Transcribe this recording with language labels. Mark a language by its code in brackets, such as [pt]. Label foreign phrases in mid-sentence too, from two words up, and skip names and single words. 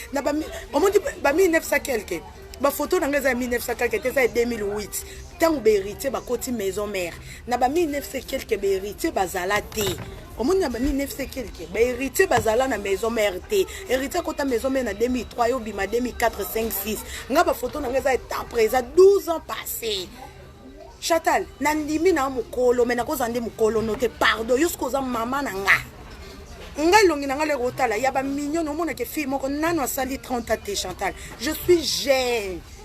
[ln] Na ba mi-, omoni ba mille neuf cents quelque. Ba photo na nga eza ya mille neuf cents quelque te, eza ya deux mille huit. Tango ba héritier ba koti [fr] maison mère. [ln] Na ba mille neuf cents quelque ba héritier bazala te. Omoni na ba mille neuf cents quelque, ba héritier bazala na [fr] maison mère [ln] te. Héritier kota [fr] maison mère [ln] na deux mille trois, yo bima deux mille quatre, cinq, six. Nga ba photo na nga eza [fr] état après, [ln] eza [fr] douze ans passé. [ln] Chantal, na ndimi na mokolo, me na koza nde mokolo no te, pardon, yo siko oza mama na nga. Nga elongi na nga lero otala, ya ba mignon, omona ke fille moko, nano asali trente ans te, Chantal. [fr] Je suis jeune.